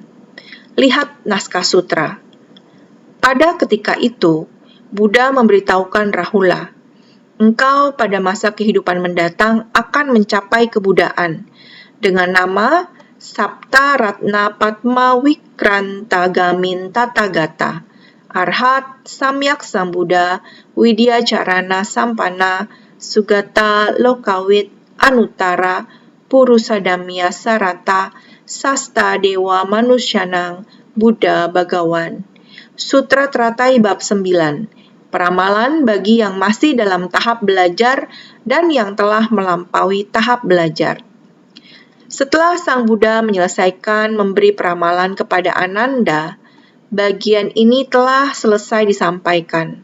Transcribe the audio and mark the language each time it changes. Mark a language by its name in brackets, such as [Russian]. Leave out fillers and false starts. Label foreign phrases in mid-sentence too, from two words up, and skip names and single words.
[Indonesian] Lihat naskah sutra. Pada ketika itu, Buddha memberitahukan Rahula, engkau pada masa kehidupan mendatang akan mencapai kebudaan dengan nama Sapta Ratna Padma Wikrantagamin Tathagata, Arhat Samyak Sambuddha Widya Carana Sampana Sugata Lokawit Anuttara Purusadamya Sarata Sasta Dewa Manusyanang Buddha Bagawan. Sutra Teratai Bab 9. Peramalan bagi yang masih dalam tahap belajar dan yang telah melampaui tahap belajar. Setelah Sang Buddha menyelesaikan memberi peramalan kepada Ananda, bagian ini telah selesai disampaikan.